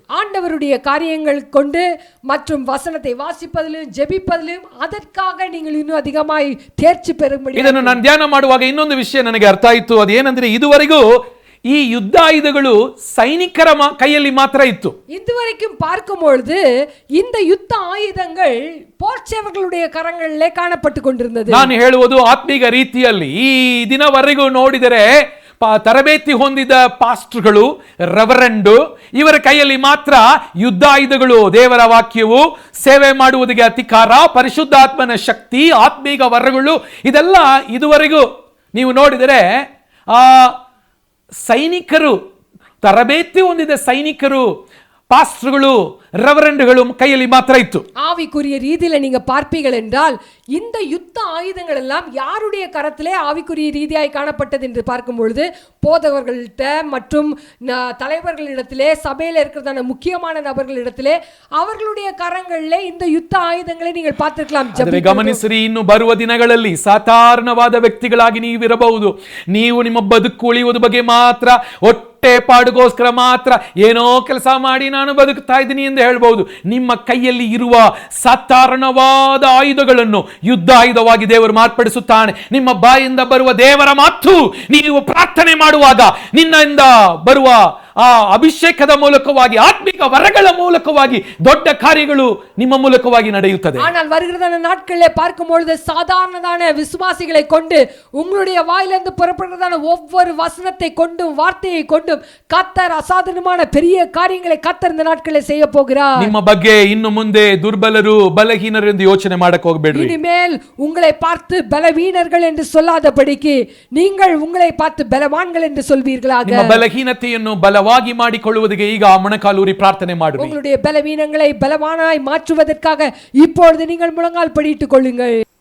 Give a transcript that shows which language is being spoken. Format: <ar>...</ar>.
<ta>ஆண்டவருடைய காரியங்கள் கொண்டு மற்றும் வசனத்தை வாசிப்பதிலும் ஜெபிப்பதிலும் அதற்காக நீங்கள் இன்னும் அதிகமாய் தேர்ச்சி பெறும்படி.</ta> <kn>ಇದನ್ನು ನಾನು ಧ್ಯಾನ ಮಾಡುವಾಗ ಇನ್ನೊಂದು ವಿಷಯ ನನಗೆ ಅರ್ಥ ಆಯಿತು. ಅದೇನೆಂದ್ರೆ, ಇದುವರೆಗೂ ಈ ಯುದ್ಧಾಯುಧಗಳು ಸೈನಿಕರ ಕೈಯಲ್ಲಿ ಮಾತ್ರ ಇತ್ತು.</kn> <ta>இதுவரைக்கும் பார்க்கும் பொழுது இந்த யுத்த ஆயுதங்கள் போர்ச்சேவர்களுடைய கரங்களிலே ಕಾಣப்பட்டு கொண்டிருந்தது.</ta> <kn>ನಾನು ಹೇಳುವುದು ಆತ್ಮೀಕ ರೀತಿಯಲ್ಲಿ. ಈ ದಿನವರೆಗೂ ನೋಡಿದರೆ ತರಬೇತಿ ಹೊಂದಿದ ಪಾಸ್ಟರ್ಗಳು, ರೆವರೆಂಡು, ಇವರ ಕೈಯಲ್ಲಿ ಮಾತ್ರ ಯುದ್ಧಾಯುಧಗಳು, ದೇವರ ವಾಕ್ಯವು, ಸೇವೆ ಮಾಡುವುದಕ್ಕೆ ಅಧಿಕಾರ, ಪರಿಶುದ್ಧಾತ್ಮನ ಶಕ್ತಿ, ಆತ್ಮೀಕ ವರಗಳು, ಇದೆಲ್ಲ ಇದುವರೆಗೂ ನೀವು ನೋಡಿದರೆ ಆ ಸೈನಿಕರು, ತರಬೇತಿ ಹೊಂದಿದ ಸೈನಿಕರು,</kn> <ta>பாஸ்டர்களு ரெவரண்டுகளும் கையில் மாத்திர</ta> <kn>இತ್ತು.</kn> <ta>ஆவிக்குரிய ரீதியில நீங்க பார்ப்பீர்கள் என்றால் இந்த யுத்த ஆயுதங்கள் எல்லாம் யாருடைய கரத்திலே ஆவிக்குரிய ரீதியாய் காணப்பட்டது என்று பார்க்கும் பொழுது போதகர்கள்ட்ட மற்றும் தலைவர்களிடத்திலே, சபையில இருக்கிறதான முக்கியமான நபர்களிடத்திலே, அவர்களுடைய கரங்களிலே இந்த யுத்த ஆயுதங்களை நீங்கள் பார்த்திருக்கலாம்.</ta> <kn>ಗಮನಿಸಿರಿ, ಇನ್ನು ಬರುವ ದಿನಗಳಲ್ಲಿ ಸಾಧಾರಣವಾದ ವ್ಯಕ್ತಿಗಳಾಗಿ ನೀವಿರಬಹುದು. ನೀವು ನಿಮ್ಮ ಬದುಕು ಉಳಿಯುವುದು ಬಗ್ಗೆ ಮಾತ್ರ ಪಾಡುಗೋಸ್ಕರ ಮಾತ್ರ ಏನೋ ಕೆಲಸ ಮಾಡಿ ನಾನು ಬದುಕ್ತಾ ಇದ್ದೀನಿ ಎಂದು ಹೇಳಬಹುದು. ನಿಮ್ಮ ಕೈಯಲ್ಲಿ ಇರುವ ಸಾಧಾರಣವಾದ ಆಯುಧಗಳನ್ನು ಯುದ್ಧ ಆಯುಧವಾಗಿ ದೇವರು ಮಾರ್ಪಡಿಸುತ್ತಾನೆ. ನಿಮ್ಮ ಬಾಯಿಂದ ಬರುವ ದೇವರ ಮಾತು ನೀವು ಪ್ರಾರ್ಥನೆ ಮಾಡುವಾಗ ನಿನ್ನಿಂದ ಬರುವ ಆ ಅಭಿಷೇಕದ ಮೂಲಕವಾಗಿ, ಆತ್ಮಿಕ ವರಗಳ ಮೂಲಕವಾಗಿ ದೊಡ್ಡ ಕಾರ್ಯಗಳು ನಿಮ್ಮ ಮೂಲಕವಾಗಿ ನಡೆಯುತ್ತದೆ.</kn> <ta>ஆனால் வருகிறதான நாட்களிலே பார்க்கும் பொழுது சாதாரணதான விசுவாசிகளை கொண்டு உங்களுடைய வாயிலிருந்து புறப்படுகிறதான ஒவ்வொரு வசனத்தை கொண்டும் வார்த்தையை கொண்டும் கர்த்தர் அசாதாரணமான பெரிய காரியங்களை கர்த்தர் இந்த நாட்களிலே செய்ய போகிறார்.</ta> <kn>ನಿಮ್ಮ ಬಗ್ಗೆ ಇನ್ನು ಮುಂದೆ ದುರ್ಬಲರು, ಬಲಹೀನರು ಎಂದು ಯೋಚನೆ ಮಾಡಕ್ಕೆ ಹೋಗಬೇಡ್ರಿ.</kn> <ta>இனிமேல் உங்களை பார்த்து பலவீனர்கள் என்று சொல்லாதபடிக்கு நீங்கள் உங்களை பார்த்து பலவான்கள் என்று சொல்வீர்களாக.</ta> <kn>ನಿಮ್ಮ ಬಲಹೀನತೆಯನ್ನು ಬಲವಾಗಿ ಮಾಡಿಕೊಳ್ಳುವುದಕ್ಕೆ ಈಗ ಮೊಣಕಾಲೂರಿ ಪ್ರಾರ್ಥನೆ ಮಾಡಿರಿ.</kn> <ta>உங்களுடைய பலவீனங்களை பலவானாய் மாற்றுவதற்காக இப்பொழுது நீங்கள் முழங்கால் படியிட்டுக் கொள்ளுங்கள்.</ta>